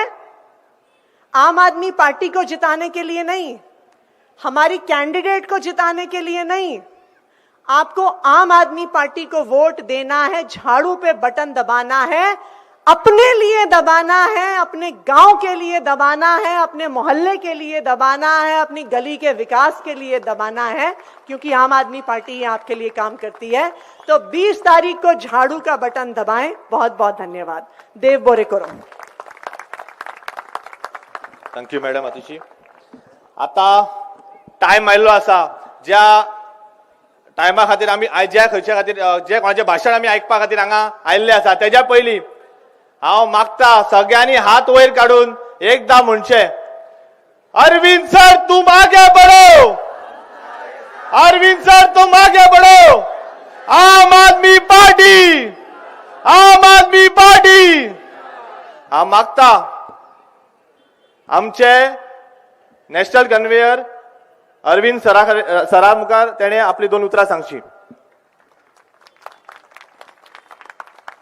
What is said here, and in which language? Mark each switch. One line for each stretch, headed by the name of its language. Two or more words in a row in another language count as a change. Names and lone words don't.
Hindi: आम आदमी पार्टी को जिताने के लिए नहीं, हमारी कैंडिडेट को जिताने के लिए नहीं, आपको आम आदमी पार्टी को वोट देना है, झाड़ू पे बटन दबाना है, अपने लिए दबाना है, अपने गांव के लिए दबाना है, अपने मोहल्ले के लिए दबाना है, अपनी गली के विकास के लिए दबाना है, क्योंकि आम आदमी पार्टी आपके लिए काम करती है। तो 20 तारीख को झाड़ू का बटन दबाएं। बहुत बहुत धन्यवाद। देव बोरेकर।
English: Thank you madam अतिशी।
Konkani: आता टाइम आयिल्लो आसा, ज्या टायमा खातीर आमी ज्या खंयच्या खातीर जे कोणाचें भाशण आमी आयकपा खातीर हांगा आयिल्ले आसा, तेज्या पयलीं हांव मागता सगळ्यांनी हात वयर काडून एकदा म्हणचे,
Hindi: अरविंद सर तुम आगे बढ़ो, अरविंद सर तुम आगे बढ़ो,
Konkani: आम आदमी पार्टी, आम आदमी पार्टी। हांव मागता आमचे
English: national conveyor
Konkani: अरविंद सरा मुखार तेणे आपली 2 उतरां सांगची।